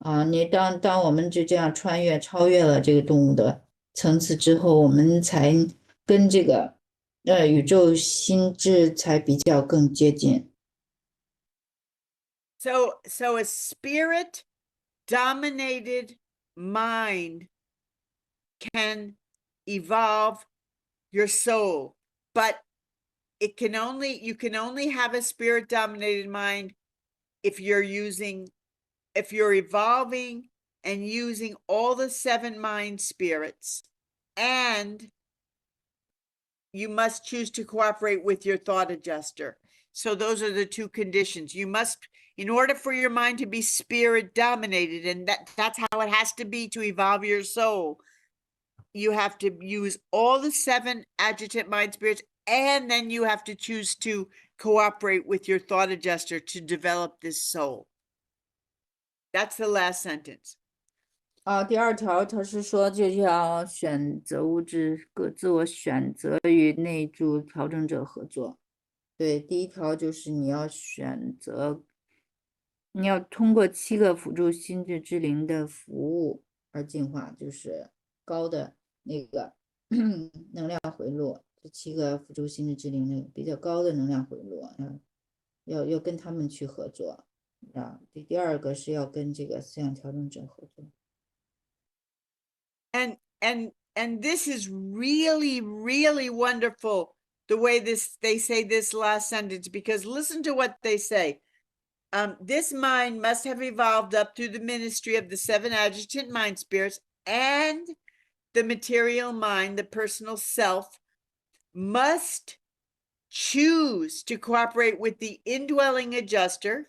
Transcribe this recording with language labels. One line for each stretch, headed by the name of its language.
Chinese: 你当我们就这样超越了这个动物的层次之后，我们才跟这个宇宙心智才比较更接近。
English: So a spirit dominated mind can evolve your soul, but you can only have a spirit dominated mind if you're evolving and using all the 7 mind spirits, and you must choose to cooperate with your thought adjuster. So those are the 2 conditions. You must, in order for your mind to be spirit dominated, and that's how it has to be to evolve your soul, you have to use all the 7 adjutant mind spirits, and then you have to choose to cooperate with your thought adjuster to develop this soul. That's the last sentence.
Chinese: 第2条它是说就要选择物质自我选择与内住调整者合作。对，第1条就是你要选择，你要通过7个辅助心智之灵的服务而进化，就是高的那个能量回路，这7个辅助心智之灵的比较高的能量回路，要跟他们去合作。第2个是要跟这个思想调整者合作。
English: And this is really, really wonderful, the way they say this last sentence, because listen to what they say. this mind must have evolved up through the ministry of the 7 adjutant mind spirits, and the material mind, the personal self, must choose to cooperate with the indwelling adjuster.